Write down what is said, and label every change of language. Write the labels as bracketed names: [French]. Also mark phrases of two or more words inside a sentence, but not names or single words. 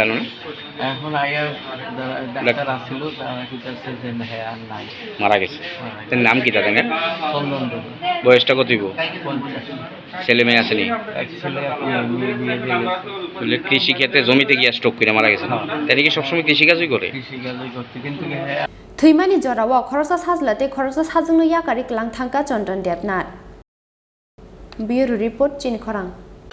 [Bangla] এখন আয়া ডাক্তার আসছিল তারা কি করছে যে হ্যাঁ আর নাই মারা গেছে তার নাম কি তাদের চন্দন দেব বয়সটা কত হইব ছেলে মেয়ে আসেনি এক ছেলে মেয়ে বিয়ে দিয়ে বলে কৃষি ক্ষেত্রে জমিতে গিয়ে স্ট্রোক করে মারা গেছে তাই কি সবসময় কৃষিকাজই করে কৃষিকাজই করছে কিন্তু [Kok Borok] थैमानि जराव खरसा साजलाते खरसा साजोंनो याकारि क्लां थांका चन्दन देबनाथ ब्युरो रिपोर्ट चिनखरां।